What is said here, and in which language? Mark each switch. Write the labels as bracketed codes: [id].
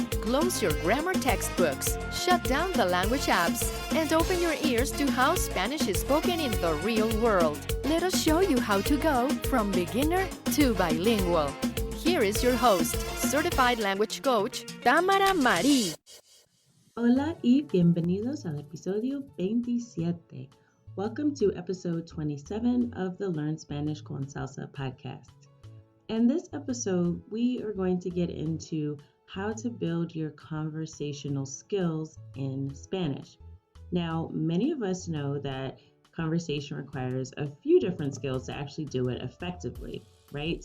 [en] Close your grammar textbooks, shut down the language apps, and open your ears to how Spanish is spoken in the real world. Let us show you how to go from beginner to bilingual. Here is your host, certified language coach, Tamara Marie. [es] Hola y bienvenidos al episodio 27. [en] Welcome to episode 27 of the Learn Spanish con Salsa podcast. In this episode, we are going to get into how to build your conversational skills in Spanish. Now, many of us know that conversation requires a few different skills to actually do it effectively, right?